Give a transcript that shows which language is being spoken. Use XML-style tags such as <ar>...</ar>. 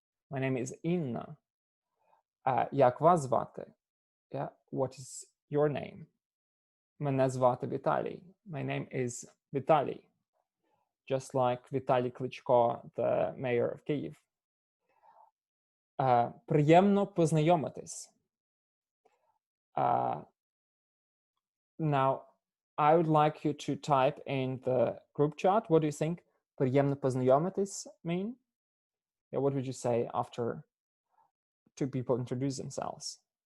<en>My name is Inna.</en> <uk>Як вас звати?</uk> <en>Yeah. What is your name?</en> <uk>Мене звати Віталій.</uk> <en>My name is Vitaly. Just like Vitaly Klitschko, the mayor of Kyiv.</en> <uk>Приємно познайомитись.</uk> <en>Now, I would like you to type in the group chat. What do you think</en> <uk>приємно познайомитись</uk> <en>mean? Yeah, what would you say after two people introduce themselves?</en>